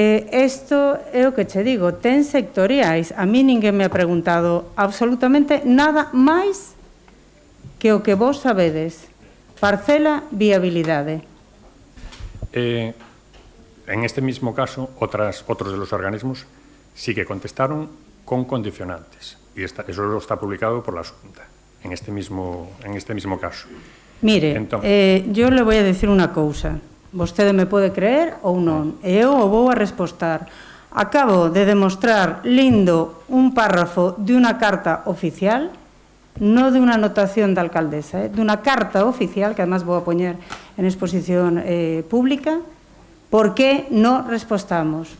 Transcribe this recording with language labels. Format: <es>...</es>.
<gl>Isto é o que che digo, ten sectoriais. A mí ninguén me ha preguntado absolutamente nada máis que o que vos sabedes. Parcela, viabilidade.</gl> <es>En este mismo caso, otros de los organismos sí que contestaron con condicionantes. Y eso está publicado por la Xunta, en este mismo caso. Mire, yo le voy a decir</es> <gl>unha cousa. Vostede me pode creer ou non, e eu o vou a respostar. Acabo de demostrar lindo un párrafo de unha carta oficial, non de unha anotación da alcaldesa, de unha carta oficial, que además vou a poñer en exposición pública. Por que non respostamos?</gl>